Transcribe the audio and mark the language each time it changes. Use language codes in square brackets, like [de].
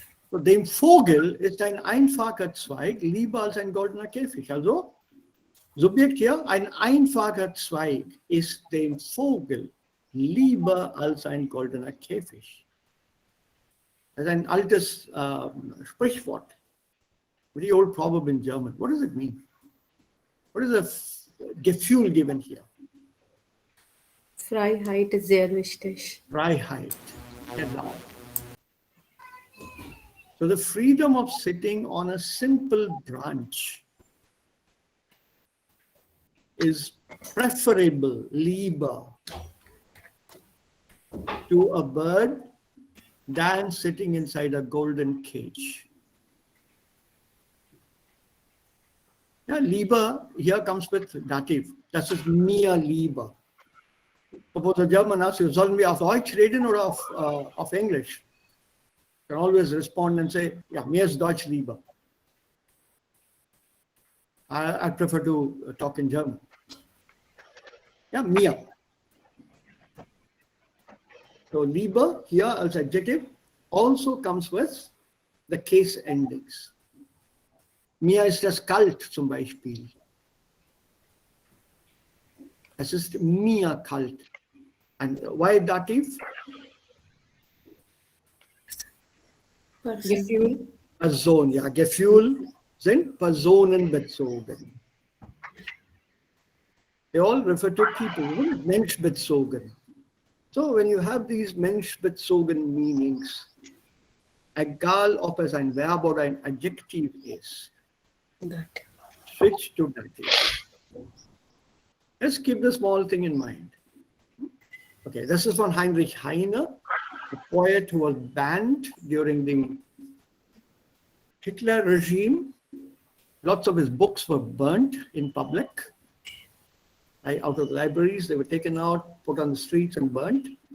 [de] So, dem Vogel ist ein einfacher Zweig lieber als ein goldener Käfig. Also, Subjekt hier, ein einfacher Zweig ist dem Vogel lieber als ein goldener Käfig. Das ist ein altes Sprichwort. [en] Very old proverb in German. What does it mean? What is the Gefühl given here? [de] Freiheit ist sehr wichtig. Freiheit. Genau. [en] So the freedom of sitting on a simple branch is preferable, lieber, to a bird than sitting inside a golden cage. Yeah, lieber here comes with dative. [de] Das ist mir lieber. [en] Suppose a German asks you, [de] sollen wir auf Deutsch reden oder auf Englisch? [en] You can always respond and say, yeah, [de] mir ist Deutsch lieber. [en] I prefer to talk in German. Yeah, mir. So lieber here as adjective also comes with the case endings. [de] Mir ist es kalt zum Beispiel. Es ist mir kalt. [en] And why dative? [de] Gefühl. Person, ja, Gefühl sind personenbezogen. [en] They all refer to people, menschbezogen. So when you have these menschbezogen meanings, [de] egal ob es ein Verb oder ein Adjektiv ist, [en] switch to dative. Let's keep the small thing in mind. Okay, this is from Heinrich Heine, a poet who was banned during the Hitler regime. Lots of his books were burnt in public. Out of the libraries, they were taken out, put on the streets and burnt.